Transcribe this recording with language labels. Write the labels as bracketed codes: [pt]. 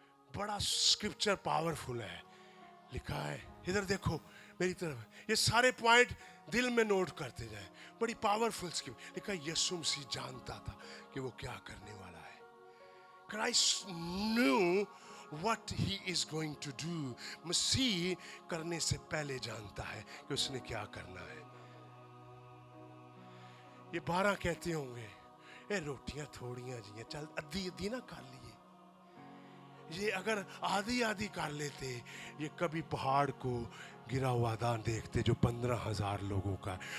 [hi] बड़ा scripture powerful है, लिखा है, इधर देखो, मेरी तरफ। ये सारे पॉइंट दिल में नोट करते जाए। बड़ी पावरफुल स्कीम। लिखा यीशु मसीह जानता था कि वो क्या करने वाला है। [en] Christ knew what he is going to do. [hi] मसीह करने से पहले जानता है कि उसने क्या करना है। ये 12 कहते होंगे ये रोटियां थोड़ियां जी हैं, चल आधी आधी ना कर लिए। ये अगर आधी आधी कर लेते, ये कभी पहाड़ को गिरा हुआ दान देखते जो 15,000 लोगों का।